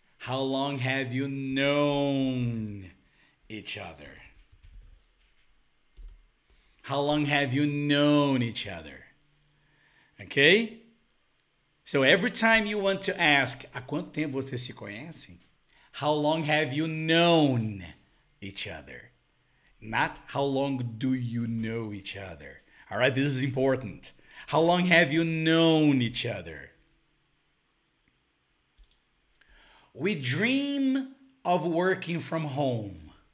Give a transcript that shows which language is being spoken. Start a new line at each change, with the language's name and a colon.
English: How long have you known each other? How long have you known each other? Okay? So every time you want to ask,
Portuguese: há quanto tempo vocês se conhecem?
English: How long have you known each other? Not how long do you know each other? All right, this is important. How long have you known each other? We dream of working from home.